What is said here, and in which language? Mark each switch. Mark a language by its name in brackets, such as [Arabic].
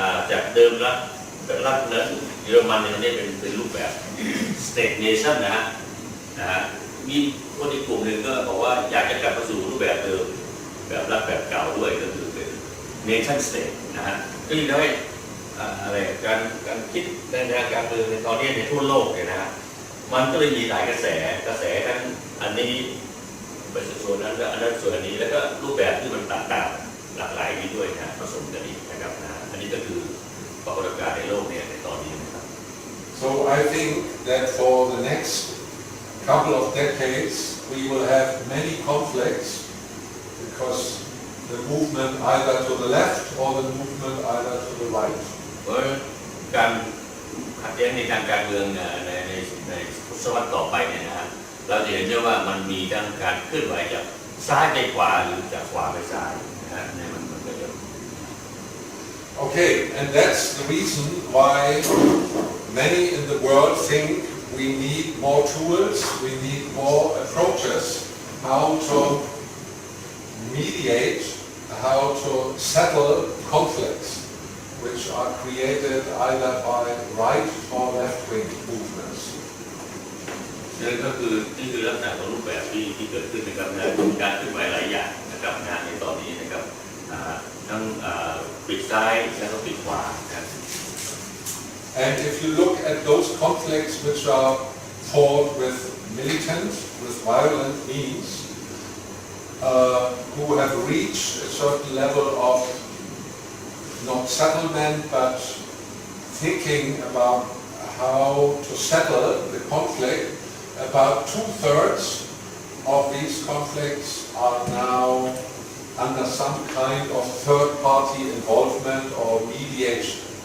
[Thai] จากเดิมรัฐนั้นเยอรมันเนี่ยเป็นรูปแบบ state nation นะฮะมีคนอีกกลุ่มหนึ่งก็บอกว่าอยากจะกลับมาสู่รูปแบบเดิมแบบรัฐแบบเก่าด้วยก็คือเป็น nation state นะฮะก็ยิ่งทำให้อะไรการคิดในทางการเมืองในตอนนี้ในทั่วโลกเนี่ยนะฮะมันก็เลยมีหลายกระแสทั้งอันนี้ เป็นส่วนนั้นและอันนั้นส่วนอันนี้แล้วก็รูปแบบที่มันต่างๆหลากหลายนี้ด้วยนะผสมกันอีกนะครับนะอันนี้ก็คือปรากฏการณ์ในโลกเนี่ยในตอนนี้นะครับ [English] So I think that for the next couple of decades we will have many conflicts because the movement either to the left or the movement either to the right. [Thai] เพราะการขัดแย้งในทางการเมืองในทศวรรษต่อไปเนี่ยนะฮะเราจะเห็นได้ว่ามันมีทั้งการเคลื่อนไหวจากซ้ายไปขวาหรือจากขวาไปซ้ายนะฮะในมันก็จะ [English] Okay, and that's the reason why many in the world think we need more tools, we need more approaches, how to mediate, how to settle conflicts which are created either by right or left-wing movements. [Thai] นี่ก็คือลักษณะของรูปแบบที่เกิดขึ้นนะครับนะมีการเคลื่อนไหวหลายอย่างนะครับนะในตอนนี้นะครับทั้งปิดซ้ายและก็ปิดขวาครับ [English] And if you look at those conflicts which are fought with militant, with violent means, who have reached a certain level of not settlement but thinking about how to settle the conflict, about 2/3 of these conflicts are now under some kind of third-party involvement or mediation.